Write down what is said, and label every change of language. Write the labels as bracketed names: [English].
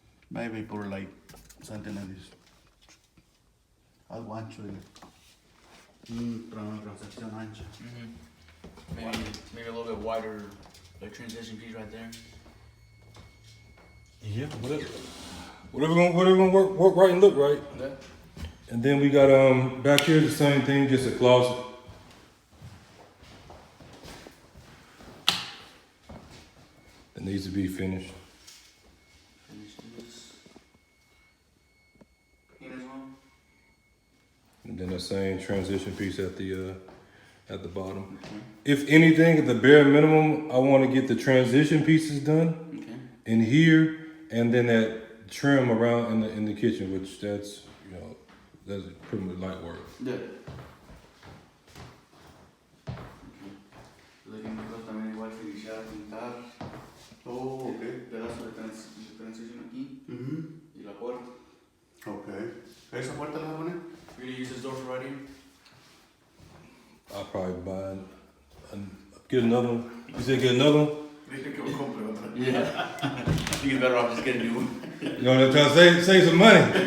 [English] Maybe por like something like this. [Spanish] Algo ancho, para una transacción ancha. [English] Maybe a little bit wider, like transition piece right there. Yeah, whatever gonna work right and look right. Yeah. And then we got back here the same thing, just a closet. That needs to be finished. Finish this. Paint as well. And then the same transition piece at the bottom. If anything, at the bare minimum, I want to get the transition pieces done Okay. in here, and then that trim around in the kitchen, which that's pretty much light work. Yeah. Looking for [Spanish] también igual finishar, pintar. [English] Oh, ok. [Spanish] Pedazo de transición aquí y la puerta. [English] Ok. [Spanish] ¿Esa puerta la vas a poner? [English] You're gonna use this door for right here? I'll probably get another one. You said get another one? [Spanish] Dije que me compre otra. [English] Yeah. I think it's better off just getting a new one. You know, they're trying to save some money.